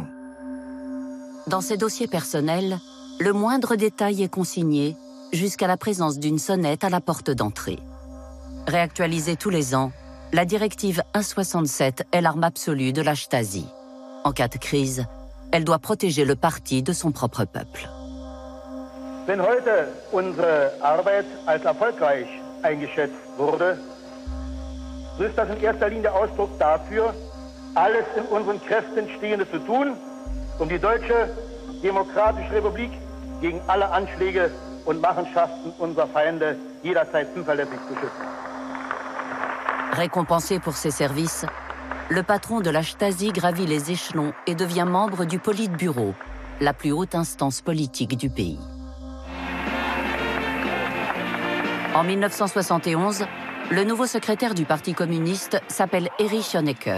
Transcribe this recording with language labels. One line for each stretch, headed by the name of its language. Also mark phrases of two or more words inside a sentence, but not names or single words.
French: Dans ces dossiers personnels, le moindre détail est consigné jusqu'à la présence d'une sonnette à la porte d'entrée. Réactualisée tous les ans, la directive 167 est l'arme absolue de la Stasi. En cas de crise, elle doit protéger le parti de son propre peuple.
German: Wenn heute unsere Arbeit als erfolgreich eingeschätzt wurde, so ist das in erster Linie Ausdruck dafür, alles in unseren Kräften Stehende zu tun, die Deutsche Demokratische Republik gegen alle Anschläge und Machenschaften unserer Feinde jederzeit zuverlässig zu schützen.
French: Récompensé pour ses services, le patron de la Stasi gravit les échelons et devient membre du Politburo, la plus haute instance politique du pays. En 1971, le nouveau secrétaire du Parti communiste s'appelle Erich Honecker.